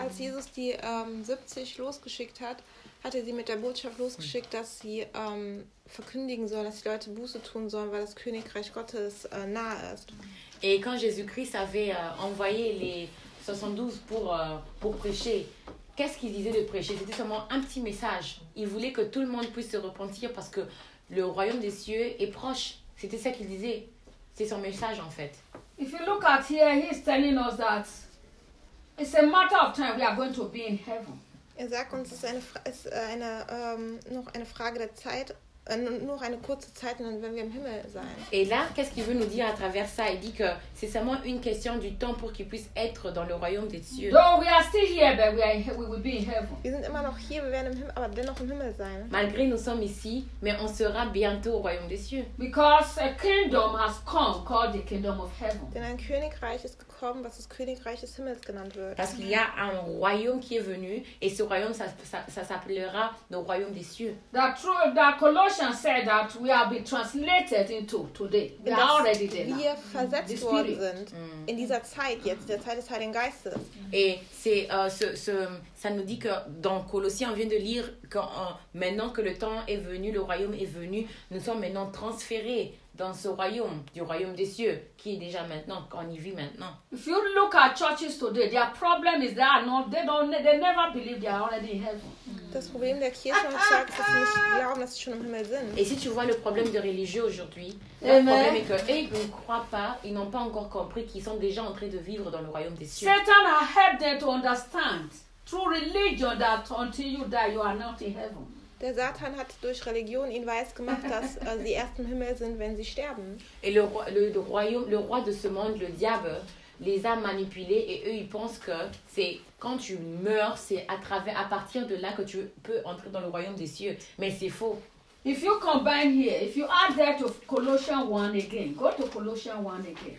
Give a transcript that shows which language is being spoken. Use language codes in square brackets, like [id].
[de] Als Jesus die 70 losgeschickt hat, hat er sie mit der Botschaft losgeschickt, dass sie verkündigen sollen, dass die Leute Buße tun sollen, weil das Königreich Gottes nahe ist. [fr] Et quand Jésus-Christ avait envoyé les 72 pour prêcher, qu'est-ce qu'il disait de prêcher? C'était seulement un petit message. Il voulait que tout le monde puisse se repentir parce que le royaume des cieux est proche. C'était ça qu'il disait. C'est son message en fait. [en] If you look at here, he's telling us that it's a matter of time we are going to be in heaven. [de] Er sagt uns, es ist noch eine Frage der Zeit, nur eine kurze Zeit, und dann werden wir im Himmel sein. [fr] Et là, qu'est-ce qu'il veut nous dire à travers ça? Il dit que c'est seulement une question du temps pour qu'il puisse être dans le royaume des cieux. [en] Though we are still here, but we will be in heaven. [de] Wir sind immer noch hier, wir werden im Himmel, aber dennoch im Himmel sein. [fr] Malgré nous sommes ici, mais on sera bientôt au royaume des cieux. [en] Because a kingdom has come called the kingdom of heaven. [de] Denn ein Königreich ist gekommen, was das Königreich des Himmels genannt wird. [fr] Parce qu'il y a un royaume qui est venu, et ce royaume, ça s'appellera le royaume des cieux. [en] And said that we have been translated into today. We are already there. [de] Wir versetzt worden sind in dieser Zeit jetzt, der Zeit des Heiligen Geistes. [fr] Et c'est ça nous dit que dans Colossiens on vient de lire que maintenant que le temps est venu, le royaume est venu, nous sommes maintenant transférés dans ce royaume, du royaume des cieux, qui est déjà maintenant, qu'on y vit maintenant. [en] If you look at churches today, their problem is that they never believe they are already in heaven. [de] Das Problem der Kirche und sagt, dass sie nicht glauben, dass sie schon im Himmel sind. [fr] Et si tu vois le problème de religieux aujourd'hui, le problème est que ils ne croient pas, ils n'ont pas encore compris qu'ils sont déjà en train de vivre dans le royaume des cieux. [en] Satan a helped them to understand through religion that until you die, you are not in heaven. [de] Der Satan hat durch Religion ihnen weiß gemacht, dass sie erst im Himmel sind, wenn sie sterben. [fr] Et le roi de ce monde, le diable, les a manipulés et eux ils pensent que c'est quand tu meurs, c'est à partir de là que tu peux entrer dans le royaume des cieux. Mais c'est faux. [en] If you combine here, if you add that to Colossians 1 again, go to Colossians 1 again.